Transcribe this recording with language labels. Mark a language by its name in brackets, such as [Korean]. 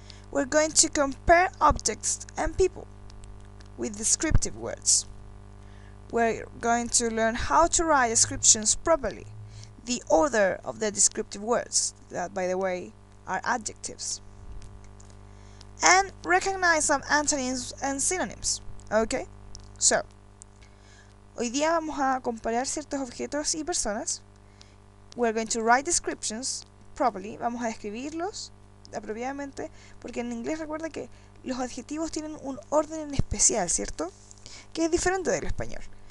[English] We're going to compare objects and people with descriptive words. We're going to learn how to write descriptions properly, the order of the descriptive words, that by the way are adjectives, and recognize some antonyms and synonyms. Okay, so [Spanish] hoy día vamos a comparar ciertos objetos y personas. [English] We're going to write descriptions properly. [Spanish] Vamos a describirlos apropiadamente, porque en inglés recuerda que los adjetivos tienen un orden en especial, ¿cierto? Que es diferente del español.